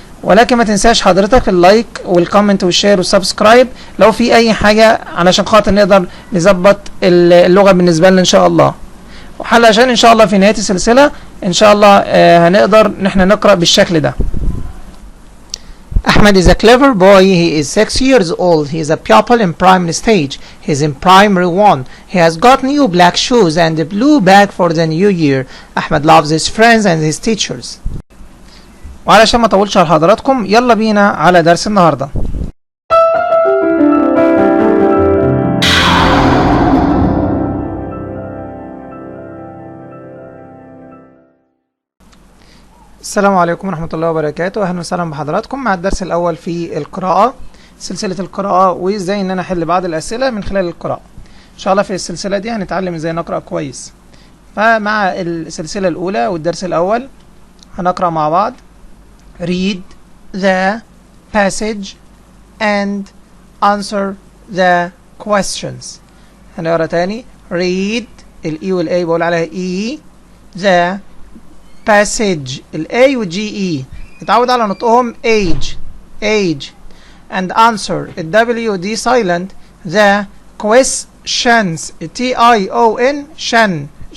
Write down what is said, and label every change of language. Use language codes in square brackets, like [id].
[ar] ولكن ما تنساش حضرتك اللايك والكومنت والشير والسبسكرايب لو في اي حاجه، علشان خاطر نقدر نظبط اللغه بالنسبه لنا ان شاء الله، علشان ان شاء الله في نهايه السلسله ان شاء الله هنقدر نحن نقرأ بالشكل ده. [en] Ahmed is a clever boy. He is 6 years old. He is a pupil in primary stage. He is in primary 1. He has got new black shoes and a blue bag for the new year. Ahmed loves his friends and his teachers. [ar] وعلشان ما اطولش على حضراتكم، يلا بينا على درس النهارده. السلام عليكم ورحمة الله وبركاته. أهلا وسهلا بحضراتكم مع الدرس الأول في القراءة، سلسلة القراءة، وإزاي إن أنا أحل بعض الأسئلة من خلال القراءة. إن شاء الله في السلسلة دي هنتعلم إزاي نقرأ كويس. فمع السلسلة الأولى والدرس الأول هنقرأ مع بعض [en] read the passage and answer the questions. [ar] هنقرأ تاني read الإي والأي بقول عليها إي، [en] the passage [ar] ال A و G E اتعود على نطقهم [en] age and answer [ar] ال W D silent [en] the questions [ar] T I O N shan.